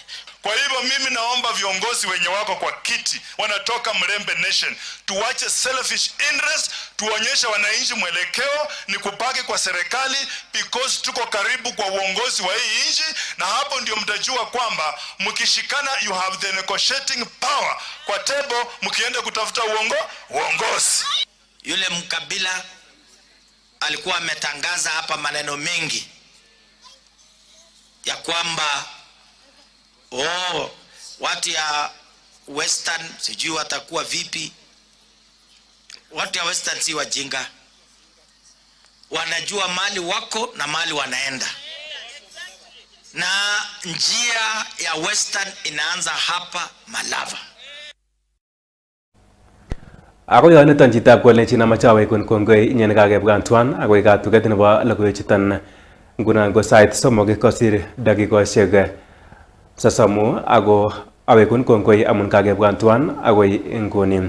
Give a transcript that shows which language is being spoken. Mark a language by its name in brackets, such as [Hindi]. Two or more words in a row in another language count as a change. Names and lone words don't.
[Swahili] Kwa hivyo mimi naomba viongozi wenye wako kwa kiti wanatoka Mlembe Nation, tuwache [English] selfish interest, [Swahili] tuonyeshe wananchi mwelekeo ni kupaki kwa serikali, because tuko karibu kwa uongozi wa hii nchi, na hapo ndio mtajua kwamba mkishikana [English] you have the negotiating power [Swahili] kwa table mkienda kutafuta uongozi. Yule mkabila alikuwa ametangaza hapa maneno mengi ya kwamba watu ya Western sijui watakuwa vipi. Watu ya Western si wajinga, wanajua mali wako na mali wanaenda, na njia ya Western inaanza hapa Malava. [Kalenjin] Ako yoniton chitab kolenjin amache kon kongoi inyen kakebwan tuan akoi katuget nebo logoiwechuton ngunon ko sait 3 kosir dakikosiek 30 ako awekun kongoi amun kakebwan tuan akoi inguni.